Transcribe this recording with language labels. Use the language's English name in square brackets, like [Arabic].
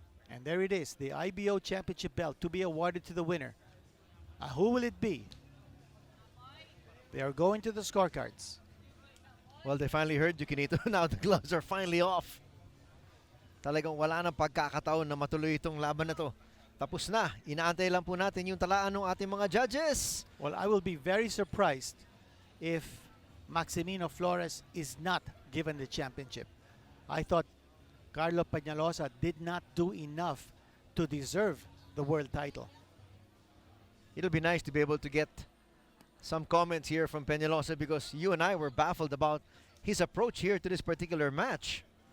[English] And there it is, the IBO championship belt to be awarded to the winner. Who will it be? They are going to the scorecards. Well, they finally heard you, Kinito. Now the gloves are finally off. [Filipino] Talagang wala nang pagkakataon na matuloy itong laban na to. Tapos na. Inaantay lang po natin yung talaan ng ating mga judges. [English] Well, I will be very surprised if Maximo Flores is not given the championship. I thought Carlo Peñalosa did not do enough to deserve the world title. It'll be nice to be able to get some comments here from Peñalosa because you and I were baffled about his approach here to this particular match.